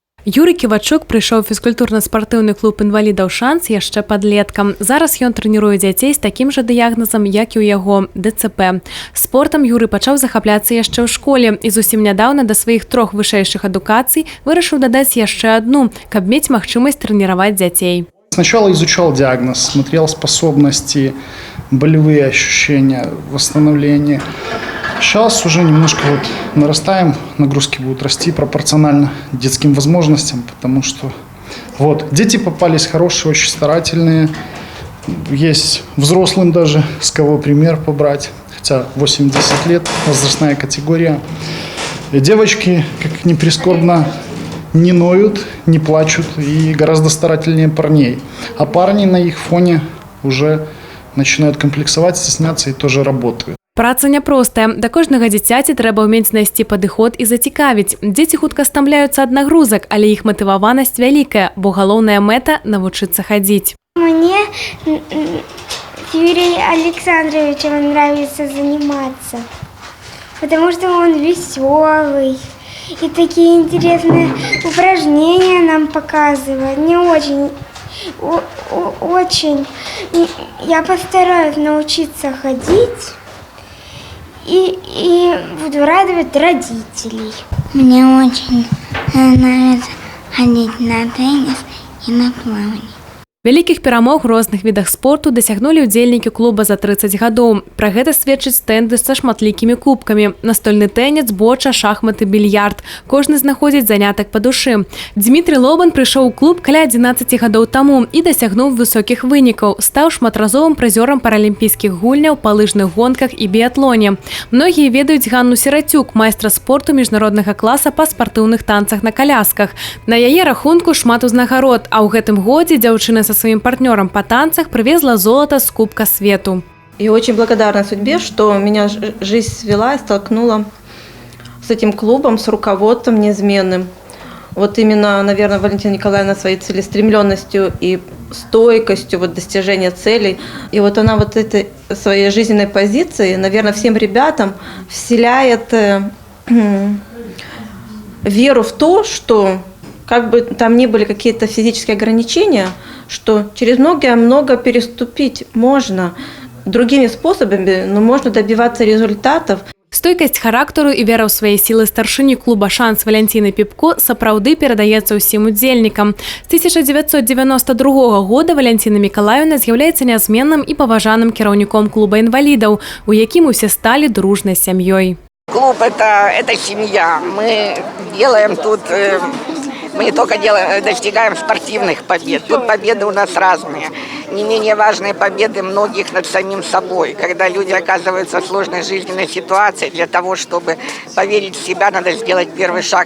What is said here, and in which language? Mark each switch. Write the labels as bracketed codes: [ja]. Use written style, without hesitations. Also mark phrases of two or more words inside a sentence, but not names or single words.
[be] Юрий Ківачук прыйшоў у фізкультурна-спартыўны клуб інвалідаў «Шанс» яшчэ падлеткам. Зараз ён трэніруе дзяцей з такім жа дыягназам, як і ў яго – ДЦП. Спортам Юрый пачаў захапляцца яшчэ ў школе і зусім нядаўна да сваіх 3 вышэйшых адукацый вырашыў дадаць яшчэ одну, каб мець магчымасць трэніраваць дзяцей. [ru] Сначала изучал диагноз, смотрел способности, болевые ощущения, восстановление. Сейчас уже немножко нарастаем, нагрузки будут расти пропорционально детским возможностям, потому что дети попались хорошие, очень старательные. Есть взрослым даже, с кого пример побрать, хотя 8-10 лет, возрастная категория. И девочки, как ни прискорбно, не ноют, не плачут и гораздо старательнее парней. А парни на их фоне уже начинают комплексовать, стесняться и тоже работают. [be] Праца няпростая. Да кожнага дзіцяці трэба ўмець знайсці падыход і зацікавіць. Дзеці хутка стамляюцца ад нагрузак, але іх матываванасць вялікая, бо галоўная мэта – навучыцца хадзіць. [ru] Мне с Юрием Александровичем нравится заниматься, потому что он веселый и такие интересные упражнения нам показывает. Мне очень. Я постараюсь научиться ходить. И буду радовать родителей. Мне очень нравится ходить на теннис и на плавание. [be] Вялікіх перамог у розных відах спорту дасягнулі ўдзельнікі клуба за 30 гадоў. Пра гэта сведчыць стэнды са шматлікімі кубкамі. Настольны тэніс, боча, шахматы, більярд. Кожны знаходзіць занятак па душы. Дмітрий Лобан прыйшоў у клуб каля 11 гадоў таму і дасягнуў высокіх вынікаў. Стаў шматразовым прызёрам паралімпійскіх гульняў па лыжных гонках і біятлоне. Многія ведаюць Ганну Сірацюк, майстра спорту міжнароднага класа па спартыўных танцах на калясках. На яе рахунку шмат узнагарод, а ў гэтым годзе дзяўчына [ru] со своим партнером по танцах привезла золото с Кубка Свету. И очень благодарна судьбе, что меня жизнь свела и столкнула с этим клубом, с руководством неизменным. Вот именно, наверное, Валентина Николаевна своей целеустремленностью и стойкостью достижения целей. И вот она этой своей жизненной позиции, наверное, всем ребятам вселяет веру в то, что как бы там ни были какие-то физические ограничения, что через много переступить можно другими способами, но можно добиваться результатов. [be] Стойкасць характару і вера ў свае сілы старшыні клуба «Шанс» Валянціны Піпко сапраўды перадаецца ўсім удзельнікам. З 1992 года Валянціна Мікалаевна з'яўляецца нязменным і паважаным кіраўніком клуба інвалідаў, у якім усе сталі дружнай сям'ёй. [ru] Клуб – это семья. Мы делаем тут... Мы не только достигаем спортивных побед, тут победы у нас разные. Не менее важные победы многих над самим собой. Когда люди оказываются в сложной жизненной ситуации, для того, чтобы поверить в себя, надо сделать первый шаг.